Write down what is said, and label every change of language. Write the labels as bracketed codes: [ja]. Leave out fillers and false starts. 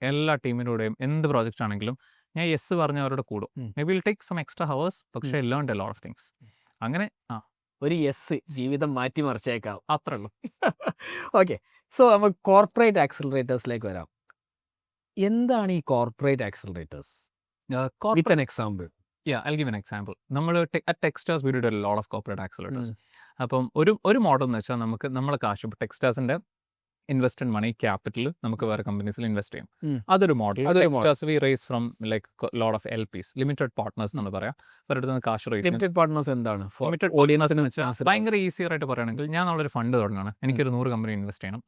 [ml] എല്ലാ ടീമിലൂടെയും എന്ത് പ്രോജക്റ്റ് ആണെങ്കിലും ഞാൻ യെസ് പറഞ്ഞ് അവരോട് കൂടും. [en] maybe will take some extra hours, [ml] പക്ഷേ [en] Learn a lot of things. [ml] അങ്ങനെ ഒരു യെസ് ജീവിതം മാറ്റിമറിച്ചേക്കാം, അത്രേ ഉള്ളൂ. ഓക്കെ, സോ നമുക്ക് കോർപ്പറേറ്റ് ആക്സിലറേറ്റേഴ്സിലേക്ക് വരാം. എന്താണ് ഈ corporate accelerators? [en] With an example. Yeah, I'll give an example. [ml] നമ്മൾ [en] at Techstars we did a lot of corporate accelerators. [ml] അപ്പം ഒരു മോഡൽ എന്ന് വെച്ചാൽ നമുക്ക് നമ്മളെ കാശ്, ഇപ്പോൾ ടെക്സ്റ്റാസിൻ്റെ ഇൻവെസ്റ്റഡ് മണി ക്യാപിറ്റൽ നമുക്ക് വേറെ കമ്പനീസിൽ ഇൻവെസ്റ്റ് ചെയ്യും. അതൊരു model. [en] Texas we raise from like lot of LPs, limited partners [ml] എന്ന് പറയാം. അവരുടെ നിന്ന് കാശ് റേസ്. ലിമിറ്റഡ് പാർട്ട്നേഴ്സ് എന്താണ്? ലിമിറ്റഡ് ഓഡിയൻസിന് വെച്ചാൽ ഭയങ്കര ഈസിയർ ആയിട്ട് പറയുകയാണെങ്കിൽ, ഞാൻ നമ്മളൊരു ഫണ്ട് തുടങ്ങുകയാണ്, എനിക്കൊരു 100 കമ്പനി ഇൻവെസ്റ്റ് ചെയ്യണം.